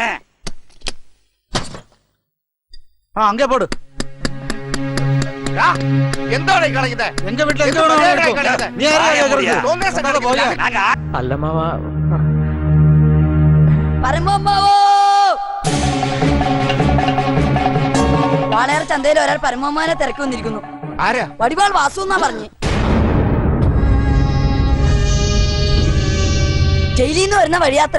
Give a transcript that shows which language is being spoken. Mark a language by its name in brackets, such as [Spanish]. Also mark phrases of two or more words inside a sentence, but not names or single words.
[Tamil] அங்கே போடு. [Malayalam] എന്താണ് കളയുന്നത്? [Tamil] எங்க வீட்டுல [Malayalam] അല്ല മാവാ, വാളയാർ ചന്തയിൽ ഒരാൾ പരമമാനെ തിരക്കി വന്നിരിക്കുന്നു. ആരാ? വടിവാൾ വാസു എന്നാ പറഞ്ഞു. ജയിലിൽ നിന്ന് വരുന്ന വഴിയാത്രേ.